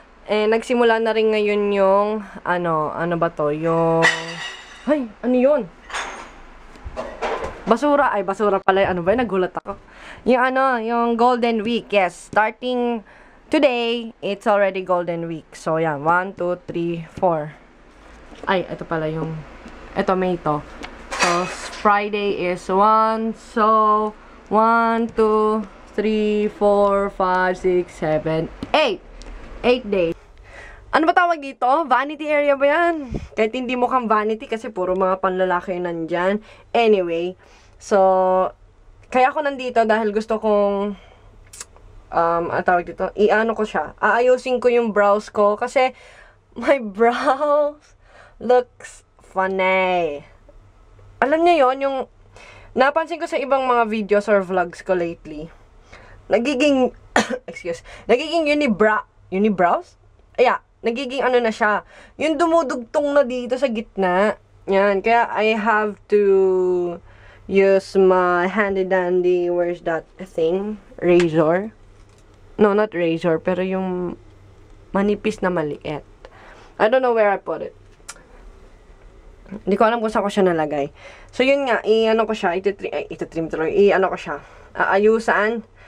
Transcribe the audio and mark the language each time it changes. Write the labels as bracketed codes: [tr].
[tl] And nagsimula na rin ngayon yung, ano ba to? Yung, ay, ano yun? Basura, ay basura pala, ano ba yun? Nagulat ako. Yung yung [en] Golden Week, yes. Starting today, it's already Golden Week. [tl] So yan, 1, 2, 3, 4. Ay, ito pala yung, ito may ito. [en] So, Friday is 1, so, 1, 2, 3, 4, 5, 6, 7, 8. 8 days. [tl] Ano ba tawag dito? Vanity area ba yan? Kahit hindi mukhang vanity kasi puro mga panlalaki nandyan. Anyway, so, kaya ako nandito dahil gusto kong, ano tawag dito? I-ano ko siya. Aayusin ko yung brows ko kasi [en] my brows looks funny. [tl] Alam niyo yon, yung napansin ko sa ibang mga videos or vlogs ko lately, nagiging nagiging unibrows? Yeah, nagiging ano na siya, yung dumudugtong na dito sa gitna. Yan, kaya [en] I have to use my handy dandy, where's that thing? Razor? No, not razor, [tl] pero yung manipis na maliit. [en] I don't know where I put it. [tl] Hindi ko alam kung saan ko siya nalagay. So, yun nga, i-ano ko siya, itatrim tuloy, i-ano ko siya, aayusan.